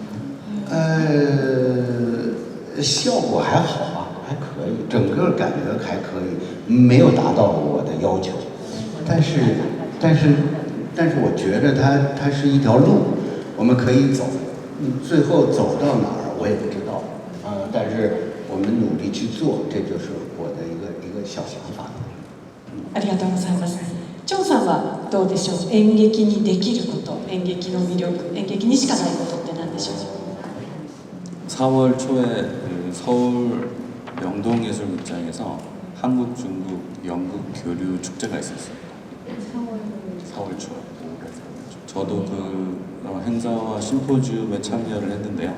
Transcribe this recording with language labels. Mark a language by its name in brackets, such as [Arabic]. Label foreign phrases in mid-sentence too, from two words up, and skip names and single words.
[Chinese] 效果还好吧，还可以，整个感觉还可以，没有达到我的要求，但是我觉得它是一条路，我们可以走，最后走到哪儿我也不知道，但是我们努力去做，这就是我的一个小想法。 [Japanese] ありがとうございます。チョンさんはどうでしょう。演劇にできること、演劇の魅力、演劇にしかないことって何でしょう。 [Korean] 4월 초에 그 서울 명동예술극장에서 한국, 중국, 영국 교류 축제가 있었어요. 4월 초. 저도 그 행사와 심포지움에 참여를 했는데요.